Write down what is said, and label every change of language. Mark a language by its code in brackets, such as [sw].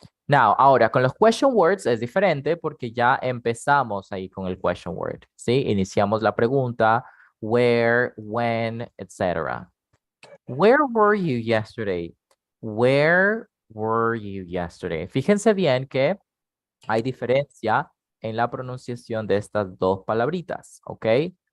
[es] Now, ahora con los question words es diferente porque ya empezamos ahí con el question word, ¿sí? Iniciamos la pregunta, where, when, etc. [en] Where were you yesterday? Where were you yesterday? [es] Fíjense bien que hay diferencia en la pronunciación de estas dos palabritas, ¿ok?